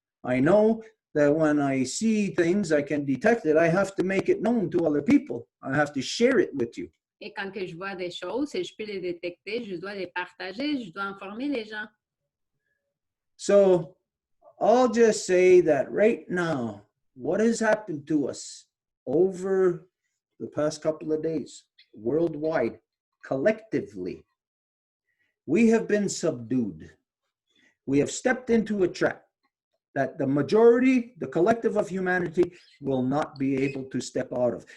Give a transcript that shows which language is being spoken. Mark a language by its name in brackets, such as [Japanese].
[English] I know that when I see things, I can detect it. I have to make it known to other people. I have to share it with you. [French] Et quand que je vois des choses et je peux les détecter, je dois les partager, je dois informer les gens. [English] So I'll just say that right now, what has happened to us over the past couple of days, worldwide, collectively, we have been subdued. We have stepped into a trap that the majority, the collective of humanity, will not be able to step out of.